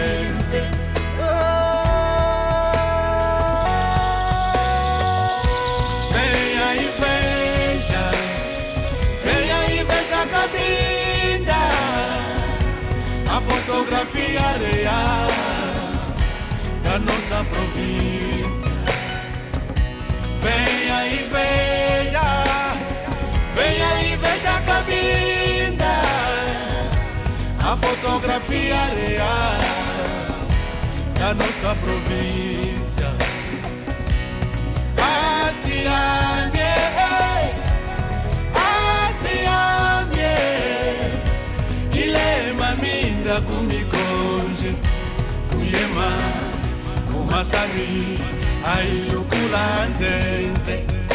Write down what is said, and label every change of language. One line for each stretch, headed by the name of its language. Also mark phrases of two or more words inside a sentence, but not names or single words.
Portuguese: Cabinda, a fotografia real da nossa província. Venha e veja a Cabinda, a fotografia real da nossa província.
Kongo: Ilema minda kumikonje, kuyema kumasabi, ailukula nzenze.